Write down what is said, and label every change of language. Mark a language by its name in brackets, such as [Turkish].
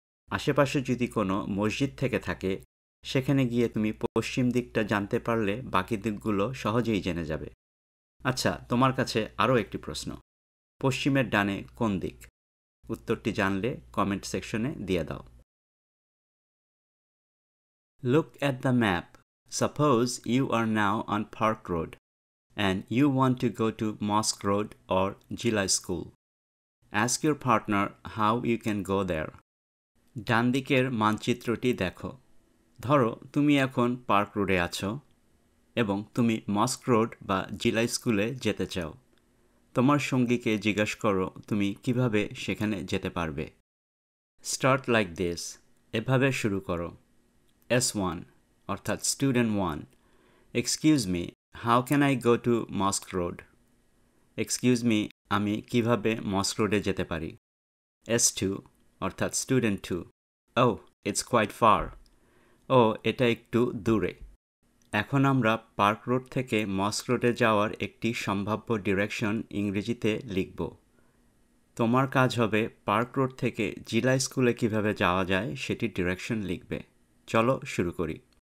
[Bangla] আশেপাশে যদি কোনো মসজিদ থেকে থাকে সেখানে গিয়ে তুমি পশ্চিম দিকটা জানতে পারলে বাকি দিকগুলো সহজেই জেনে যাবে। আচ্ছা, তোমার কাছে আরও একটি প্রশ্ন। পশ্চিমের ডানে কোন দিক? উত্তরটি জানলে কমেন্ট সেকশনে দিয়ে দাও। [English] Look at the map. Suppose you are now on Park Road and you want to go to Mosque Road or Jilai School. Ask your partner how you can go there. [Bangla] ডান দিকের মানচিত্রটি দেখো। ধরো তুমি এখন park রোডে আছো এবং তুমি মস্ক road বা জিলাই স্কুলে যেতে চাও। তোমার সঙ্গীকে জিজ্ঞাসা করো তুমি কিভাবে সেখানে যেতে পারবে। [English] start like this, [Bangla] এভাবে শুরু করো। [English] S1 অর্থাৎ student 1, excuse me, how can I go to mosque road? [Bangla] Excuse me, আমি কিভাবে মস্ক রোডে যেতে পারি? [English] S2 অর্থাৎ student 2, Oh, it's quite far. [Bangla] ও এটা একটু দূরে। এখন আমরা পার্ক রোড থেকে মস্ক রোডে যাওয়ার একটি সম্ভাব্য ডিরেকশন ইংরেজিতে লিখব। তোমার কাজ হবে পার্ক রোড থেকে জিলাই স্কুলে কিভাবে যাওয়া যায় সেটি ডিরেকশন লিখবে। চলো শুরু করি।